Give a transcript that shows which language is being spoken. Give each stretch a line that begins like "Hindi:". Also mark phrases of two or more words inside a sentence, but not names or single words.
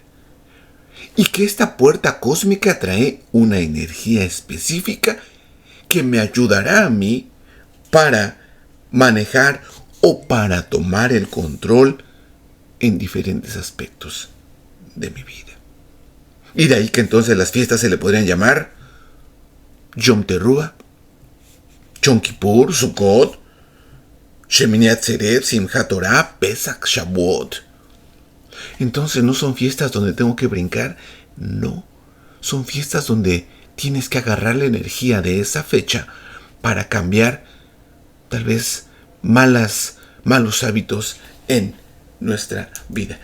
Spanish: Y que esta puerta cósmica trae una energía específica que me ayudará a mí para manejar o para tomar el control en diferentes aspectos de mi vida. Y de ahí que entonces las fiestas se le podrían llamar Yom Teruah, Yom Kippur, Sukkot, Shemini Atzeret, Simchat Torah, Pesach, Shavuot. Entonces no son fiestas donde tengo que brincar, no. Son fiestas donde tienes que agarrar la energía de esa fecha para cambiar tal vez malos hábitos en nuestra vida.